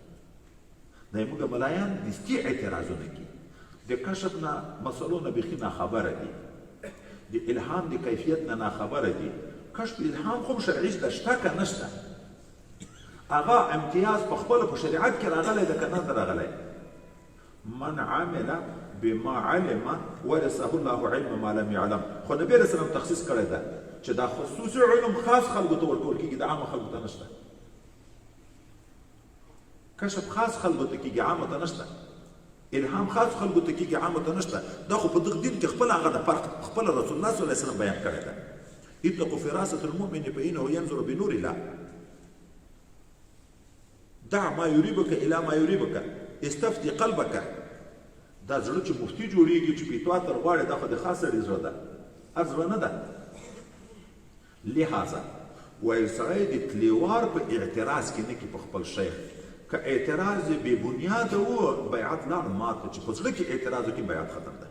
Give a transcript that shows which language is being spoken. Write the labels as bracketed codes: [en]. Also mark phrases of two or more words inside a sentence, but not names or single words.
[ps] دا زموږ ملایان دستي اعتراضونه کوي، د کشف نه مسلو نه بیخي ناخبره دي، د الهام د کیفیت نه ناخبره دي. کشف الهام خو شرعي ده، شته که نشته؟ هغه امتیاز په خپله په شریعت کې راغلی ده که نه ده راغلی؟ [ar] من عمل بما علم ورثه الله علم ما لم يعلم. [ps] خو نبی [ar] علیه السلام [ps] تخصیص کړی ده چې دا خصوصي علم خاص خلکو ته ورکول کېږي، د عامه خلکو ته نشته. کشف خاص خلکو ته کېږي، عامه ته نشته. الهام خاص خلکو ته کېږي، عامه ته نشته. دا خو په دغه دین کې خپل هغه د فرق خپل [ar] رسول الله صلی الله علیه وسلم [ps] بیان کړی ده. [ar] اتقوا فراسة المؤمن فإنه ينظر بنور الله. دع ما يريبك إلى ما يريبك، استفتي قلبك. [ps] دا زړه چې مفتي جوړېږي چې پیتوا تر غواړي دا خو د خاص سړي زړه ده، هر زړه نه ده. لهذا وایي سړی د تلیوار په اعتراض کې نه کي په خپل شیخ. که اعتراض بې بنیاده و بیعت لاړ مات چې په زړه کې اعتراض وکړي بیعت ختم ده.